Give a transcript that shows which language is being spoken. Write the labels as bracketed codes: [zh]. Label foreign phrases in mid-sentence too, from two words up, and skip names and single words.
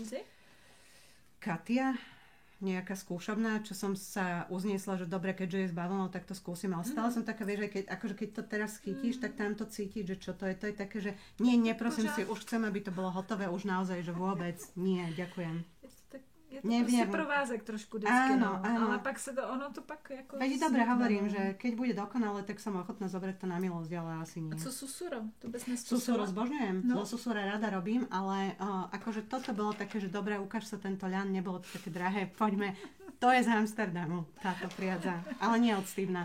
[cs] A co to je za přízy? Katia? [sk] nejaká skúšobná, čo som sa uzniesla, že dobre, keďže je s bavlnou, tak to skúsim. Ale stále som taká, vieš, keď to teraz chytíš, tak tam to cítiť, že čo to je také, že nie, neprosím si, už chcem, aby to bolo hotové, už naozaj, že vôbec nie, ďakujem. [cs] Je to prostě provázek trošku vždycky, [sk] áno. [cs] Ale pak se to, ono to pak jako... [sk] Veď dobre hovorím, že keď bude dokonale, tak som ochotná zobrať to na milosť, ale asi nie. A co susuro? To bys neskúsila? Susuro zbožňujem, no. Susura rada robím, ale akože toto bolo také, že dobre, ukáž sa tento ľan, nebolo to také drahé, poďme, to je z Amsterdamu, táto priadza, ale nie od Stevena.